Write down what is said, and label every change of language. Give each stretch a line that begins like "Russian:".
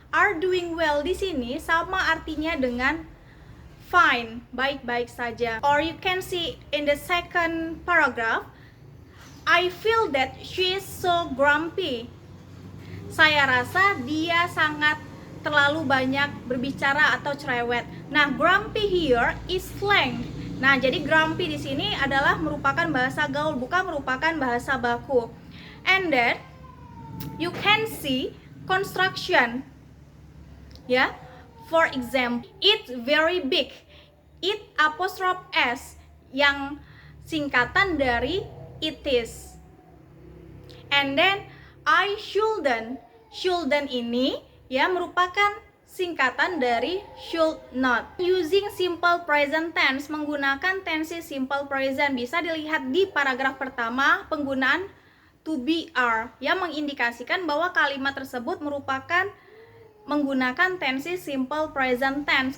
English: Are doing well
Indonesian: di sini sama artinya dengan fine, baik-baik saja.
English: Or you can see in the second paragraph, I feel that she is so grumpy.
Indonesian: Saya rasa dia sangat terlalu banyak berbicara atau cerewet. Nah,
English: grumpy here is slang.
Indonesian: Nah, jadi grumpy di sini adalah merupakan bahasa gaul, bukan merupakan bahasa baku.
English: And then you can see construction. Ya. For example, it's very big. It apostrophe S
Indonesian: yang singkatan dari it is.
English: And then I shouldn't.
Indonesian: Shouldn't ini ya merupakan singkatan dari should not.
English: Using simple present tense,
Indonesian: menggunakan tensi simple present, bisa dilihat di paragraf pertama penggunaan to be are yang mengindikasikan bahwa kalimat tersebut merupakan menggunakan tensi simple present tense.